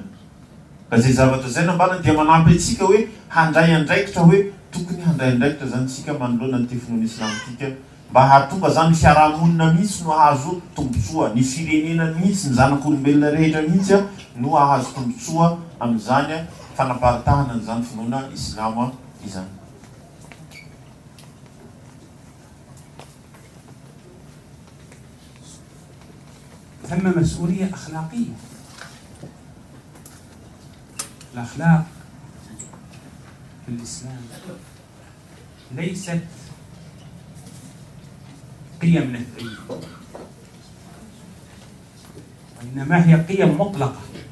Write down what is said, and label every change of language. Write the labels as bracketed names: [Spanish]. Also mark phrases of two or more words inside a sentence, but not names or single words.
[Malagasy] Ka zay zavatra zay nambarana dia manampy atsika hoe handray andraikitra, hoe tokony handray andraikitra zany tsika manoloana nyty finoana Islam tika, mba hahatonga zany fiarahamonina mihitsy no ahazo tombotsoa, ny firenena mihitsy ny zanak'olombelona rehetra mihitsy no ahazo tombotsoa amin'izany fanaparitahana n'izany finoana Islam izany. [Arabic] ثم مسؤولية أخلاقية. الأخلاق في الإسلام ليست قيم نثرية، وإنما هي قيم مطلقة.